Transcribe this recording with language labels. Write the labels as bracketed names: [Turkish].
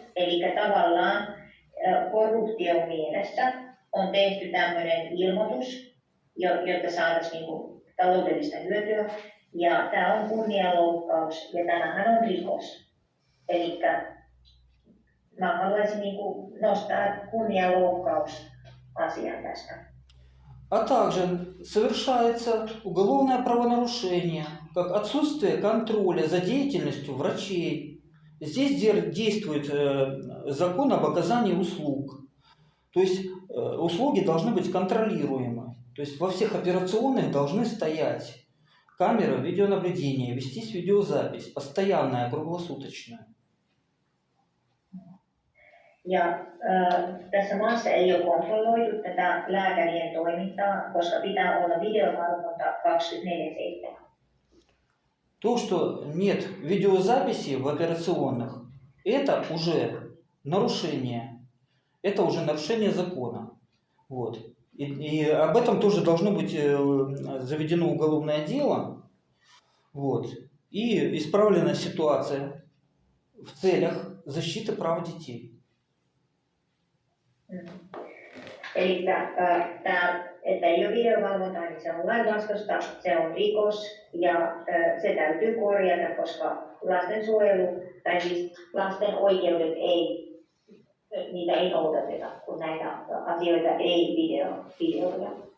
[Finnish] Eli tavallaan korruption mielessä on tehty tämmöinen ilmoitus, jotta saataisiin niin kuin taloudellista hyötyä. Ja tämä on kunnianloukkaus ja tämähän on rikos. Eli mä haluaisin niin kuin nostaa kunnianloukkausasian tästä. [Russian] А также совершается уголовное правонарушение, как отсутствие контроля за деятельностью врачей. Здесь действует закон об оказании услуг. То есть услуги должны быть контролируемы. То есть во всех операционных должны стоять камеры видеонаблюдения, вестись видеозапись, постоянная, круглосуточная. [Finnish] Ja tässä maassa ei ole kontrolloitu tätä lääkärien toimintaa, koska pitää olla videovalvonta 24/7. [Russian] То, что нет видеозаписи в операционных, это уже нарушение. Это уже нарушение закона. Вот. И об этом тоже должно быть заведено уголовное дело. Вот. И исправлена ситуация в целях защиты прав детей. [Finnish] Eli että ei ole videovalvontaa, niin se on lainvastaista, se on rikos ja se täytyy korjata, koska lastensuojelu tai siis lasten oikeudet niitä ei noudateta, kun näitä asioita ei videoida.